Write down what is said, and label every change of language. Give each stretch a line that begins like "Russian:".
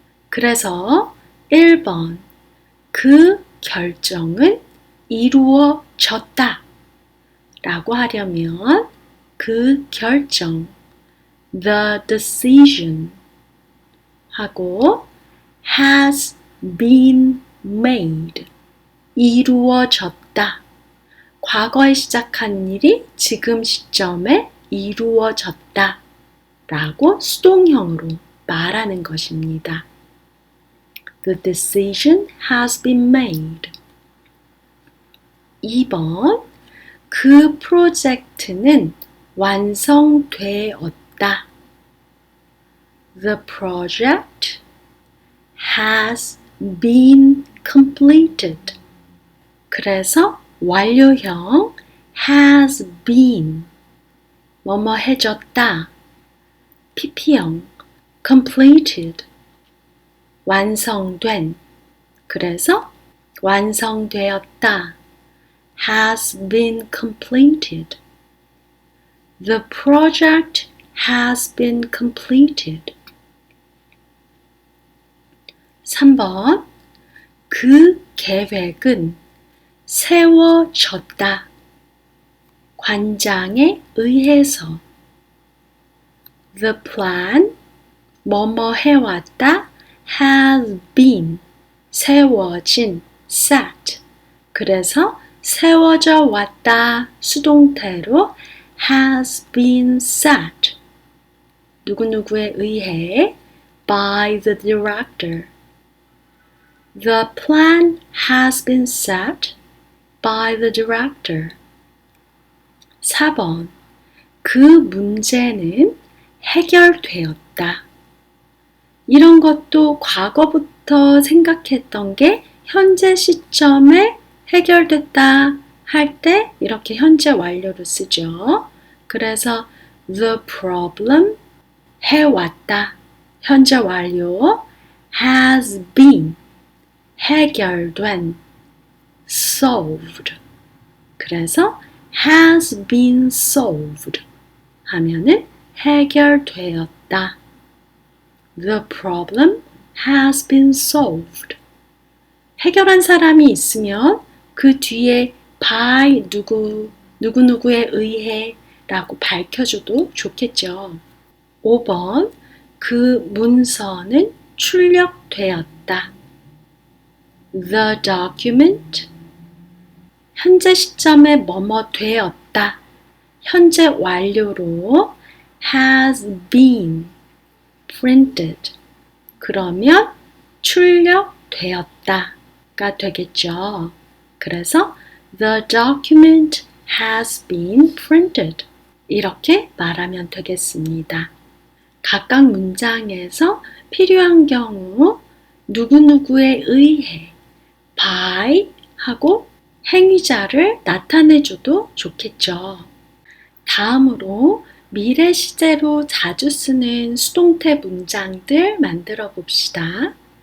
Korean: 그래서 1번. 그 결정은 이루어졌다 라고 하려면 그 결정,
English: the decision
Korean: 하고
English: has been made,
Korean: 이루어졌다. 과거에 시작한 일이 지금 시점에 이루어졌다 라고 수동형으로 말하는 것입니다.
English: The decision has been made.
Korean: 2번. 그 프로젝트는 완성되었다.
English: The project has been completed.
Korean: 그래서 완료형
English: has been
Korean: 뭐뭐 해줬다. PP형
English: completed
Korean: 완성된 그래서 완성되었다.
English: has been completed. The project has been completed.
Korean: 3번 그 계획은 세워졌다. 관장에 의해서
English: The plan
Korean: 뭐뭐 해왔다
English: has been
Korean: 세워진
English: set
Korean: 그래서 세워져 왔다 수동태로
English: has been set
Korean: 누구누구에 의해
English: by the director The plan has been set by the director
Korean: 4번 그 문제는 해결되었다. 이런 것도 과거부터 생각했던 게 현재 시점에 해결됐다 할 때 이렇게 현재 완료로 쓰죠. 그래서
English: the problem
Korean: 해왔다. 현재 완료
English: has been
Korean: 해결된
English: solved
Korean: 그래서
English: has been solved
Korean: 하면은 해결되었다.
English: The problem has been solved.
Korean: 해결한 사람이 있으면 그 뒤에 by 누구누구에 의해 라고 밝혀줘도 좋겠죠. 5번 그 문서는 출력되었다.
English: The document
Korean: 현재 시점에 뭐뭐 되었다. 현재 완료로
English: has been printed.
Korean: 그러면 출력되었다가 되겠죠. 그래서
English: the document has been printed.
Korean: 이렇게 말하면 되겠습니다. 각각 문장에서 필요한 경우 누구누구에 의해 by 하고 행위자를 나타내줘도 좋겠죠. 다음으로 미래 시제로 자주 쓰는 수동태 문장들 만들어 봅시다.